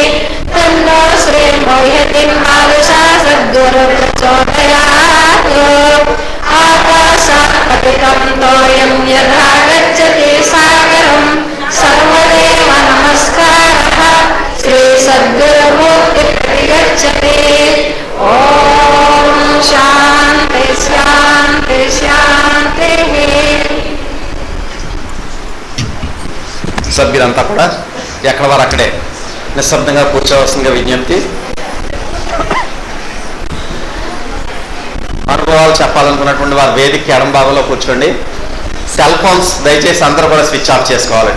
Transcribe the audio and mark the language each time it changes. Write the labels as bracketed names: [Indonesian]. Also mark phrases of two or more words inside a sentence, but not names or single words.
[Sanskrit] तन्नो श्री मोहिदीन खालसा सद्गुरु प्रचोदयात् आकाशात् पतितं तोयं यथा गच्छति सागरं सर्वदेव नमस्कारः श्री सद्गुरुमूर्तिं गच्छति ॐ शान्ति शान्ति शान्तिः [Telugu] సభ్యులంతా కూడా ఎక్కడ వారు అక్కడే నిశ్శబ్దంగా కూర్చోవలసిందిగా విజ్ఞప్తి. అనుభవాలు చెప్పాలనుకున్నటువంటి వారు వేదిక ఎడం భాగంలో కూర్చోండి. [English] cell phones [Telugu] దయచేసి అందరూ కూడా [English] switch off [Telugu] చేసుకోవాలండి.